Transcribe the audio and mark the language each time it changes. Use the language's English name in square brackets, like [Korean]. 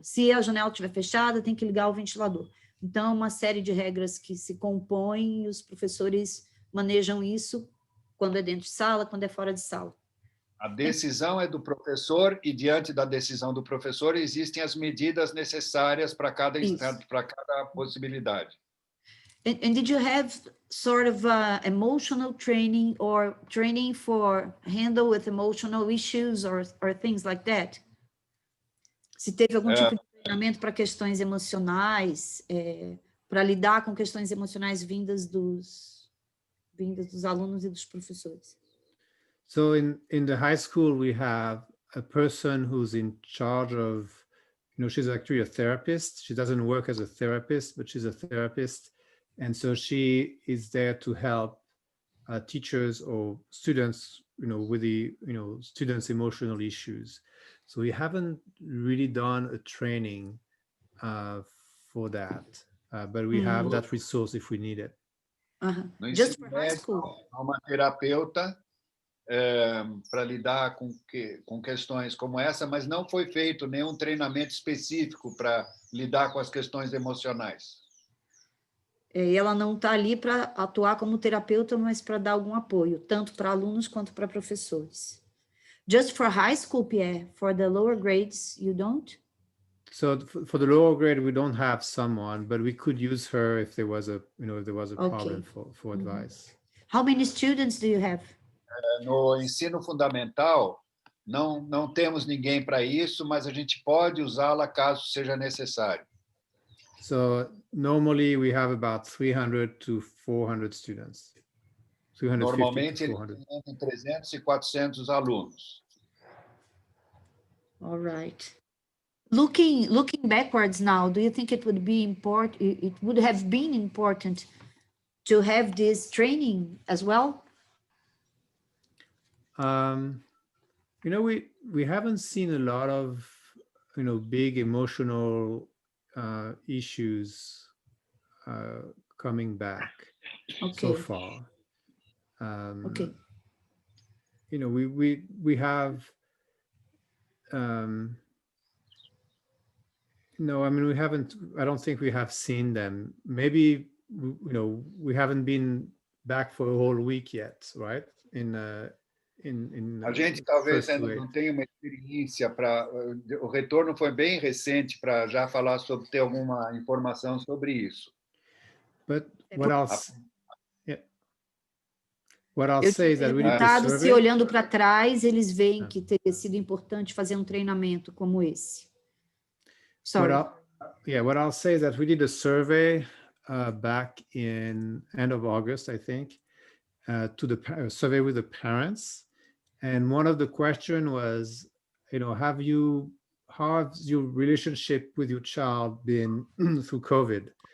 [Portuguese] Se a janela estiver fechada, tem que ligar o ventilador. Então, uma série de regras que se compõem e os professores manejam isso quando é dentro de sala, quando é fora de sala. A decisão é do professor e, diante da decisão do professor, existem as medidas necessárias para cada instante, para cada possibilidade. [English] And did you have sort of emotional training or training for handle with emotional issues or things like that? [Portuguese] Se teve algum tipo de treinamento para questões emocionais, para lidar com questões emocionais vindas dos alunos e dos professores? [English] So in the high school, we have a person who's in charge of, she's actually a therapist. She doesn't work as a therapist, but she's a therapist. And so she is there to help teachers or students, with the, students' emotional issues. So we haven't really done a training for that, but we have that resource if we need it. Just for high school. [Portuguese] Uma terapeuta para lidar com questões como essa, mas não foi feito nenhum treinamento específico para lidar com as questões emocionais. E ela não está ali para atuar como terapeuta, mas para dar algum apoio, tanto para alunos quanto para professores. [English] Just for high school, Pierre, for the lower grades, you don't? So for the lower grade, we don't have someone, but we could use her if there was a problem for advice. How many students do you have? [Portuguese] No ensino fundamental, não temos ninguém para isso, mas a gente pode usá-la caso seja necessário. [English] So normally we have about 300 to 400 students. [Portuguese] Normalmente, eles 400. têm entre 300 e 400 alunos. [English] All right. Looking backwards now, do you think it would be important? It would have been important to have this training as well? We haven't seen a lot of big emotional issues coming back so far. Okay. We have no, I mean, we haven't, I don't think we have seen them. Maybe we haven't been back for a whole week yet, right? [Portuguese] A gente talvez ainda não tenha uma experiência para... O retorno foi bem recente para já falar sobre, ter alguma informação sobre isso. [English] But what I'll say is that we need to survey. [Portuguese] Se olhando para trás, eles veem que teria sido importante fazer um treinamento como esse. [English] Sorry. What I'll say is that we did a survey back in end of August, I think, to the survey with the parents. And one of the question was, how has your relationship with your child been through COVID?